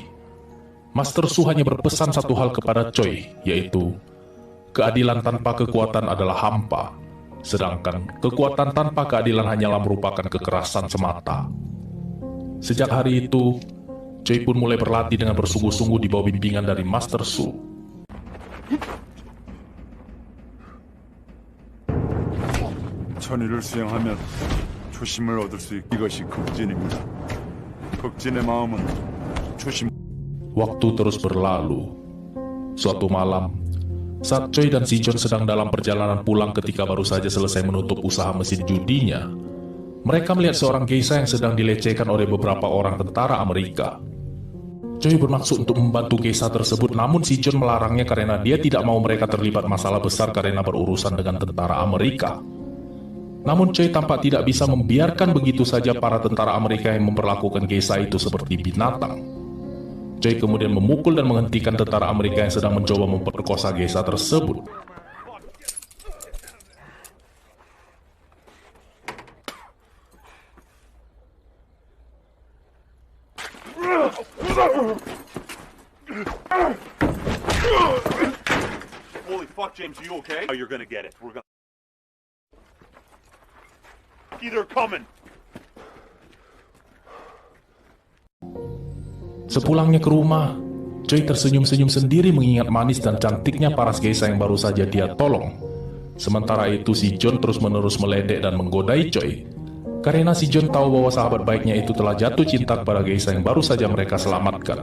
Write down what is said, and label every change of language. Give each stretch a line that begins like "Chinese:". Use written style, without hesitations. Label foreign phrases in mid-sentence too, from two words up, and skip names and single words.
Indonesian: Master Su hanya berpesan satu hal kepada Choi, yaitu keadilan tanpa kekuatan adalah hampa, sedangkan kekuatan tanpa keadilan hanyalah merupakan kekerasan semata. Sejak hari itu, Choi pun mulai berlatih dengan bersungguh-sungguh di bawah bimbingan dari Master Su.
Korean: 천의를 수행하면 초심을 얻을 수 있고 이것이 극진입니다. 극진의 마음은 초심.
Indonesian: Waktu terus berlalu. Suatu malam, saat Choi dan si John sedang dalam perjalanan pulang ketika baru saja selesai menutup usaha mesin judinya, mereka melihat seorang geisha yang sedang dilecehkan oleh beberapa orang tentara Amerika. Choi bermaksud untuk membantu geisha tersebut, namun si John melarangnya karena dia tidak mau mereka terlibat masalah besar karena berurusan dengan tentara Amerika. Namun Choi tampak tidak bisa membiarkan begitu saja para tentara Amerika yang memperlakukan geisha itu seperti binatang. Choi kemudian memukul dan menghentikan tentara Amerika yang sedang mencoba memperkosa geisha tersebut.
English: Holy fuck, James, are you okay? Oh, you're gonna get it. We're gonna. Either coming.
Indonesian: Sepulangnya ke rumah, Choi tersenyum-senyum sendiri mengingat manis dan cantiknya paras geisha yang baru saja dia tolong. Sementara itu si John terus-menerus meledek dan menggodai Choi. Karena si John tahu bahwa sahabat baiknya itu telah jatuh cinta kepada geisha yang baru saja mereka selamatkan.